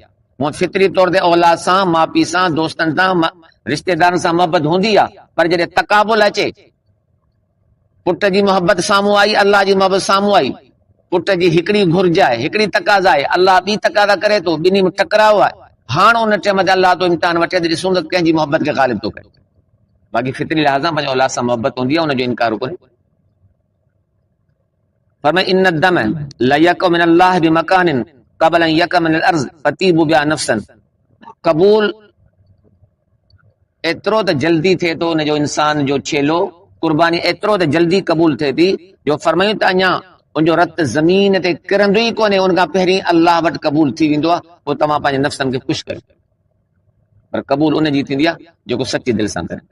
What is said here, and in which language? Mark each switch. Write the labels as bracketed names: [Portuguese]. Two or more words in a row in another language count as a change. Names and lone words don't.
[Sindhi] हूअं फितरी तौर ते औलाद सां, माउ पीउ सां, दोस्तनि सां, रिश्तेदारनि सां मोहबत हूंदी आहे, पर जॾहिं तक़ाबुल अचे, पुट जी मोहबत साम्हूं आई, अल्लाह जी मोहबत साम्हूं आई, पुट जी हिकिड़ी घुर्ज आहे, हिकिड़ी तक़ाज़ा आहे, अल्लाह ॿी तक़ाज़ा करे थो, ॿिन्ही में टकराव आहे। हाणे उन टाइम ते अल्लाह तो इम्तिहान वठे त ॾिसूं त कंहिंजी मोहबत खे ग़ालिब थो करे। बाक़ी फितरी लिहाज़ा पंहिंजे औलाद सां मोहबत हूंदी आहे, हुनजो इनकार कोन्हे। [Arabic] फरमाए إن الدم ليقع من الله بمكان قبل أن يقع من الأرض فطيبوا بها نفسا. [Sindhi] क़बूल एतिरो त जल्दी थिए थो हुनजो इंसान जो छेलो, कुर्बानी एतिरो त जल्दी क़बूल थिए थी जो फरमायूं त अञा उनजो रत ज़मीन ते किरंदो ई कोन्हे, उनखां पहिरीं अल्लाह वटि क़बूल थी वेंदो आहे। पोइ तव्हां पंहिंजे नफ़्सनि खे ख़ुशि कयो, पर क़बूल उनजी थींदी आहे जेको सची दिलि सां करे।